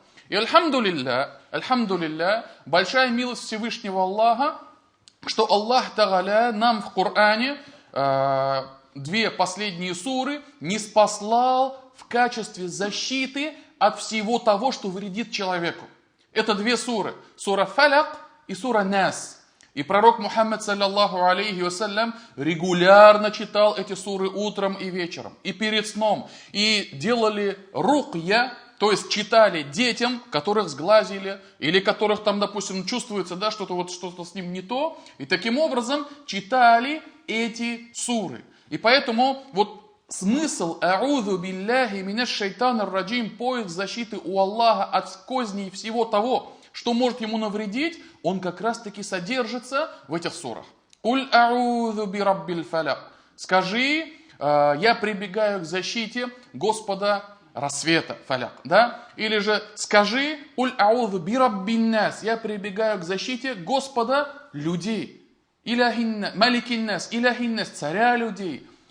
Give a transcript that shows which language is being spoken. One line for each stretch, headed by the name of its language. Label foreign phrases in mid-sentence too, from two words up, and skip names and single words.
Russian: И альхамдулилля, большая милость Всевышнего Аллаха, что Аллах Тааля нам в Коране 2 последние суры ниспослал в качестве защиты от всего того, что вредит человеку. Это 2 суры. Сура Фаляк и сура Нас. И пророк Мухаммад,
Arabic: صلى الله عليه وسلم,
Russian: регулярно читал эти суры утром и вечером, и перед сном. И делали рукья, то есть читали детям, которых сглазили, или которых там, допустим, чувствуется, что-то с ним не то. И таким образом читали эти суры. И поэтому смысл
Arabic: «أعوذ بالله من الشيطان الرجيم»,
Russian: поиск защиты у Аллаха от козней всего того, что может ему навредить, он как раз таки содержится в этих сурах.
Arabic: «قل أعوذ برب الفلق».
Russian: Скажи, я прибегаю к защите Господа рассвета, фаляк. Или же скажи,
Arabic: «قل أعوذ برب الناس».
Russian: Я прибегаю к защите Господа людей.
Arabic: ملك الناس، إله الناس,
Russian: царя людей.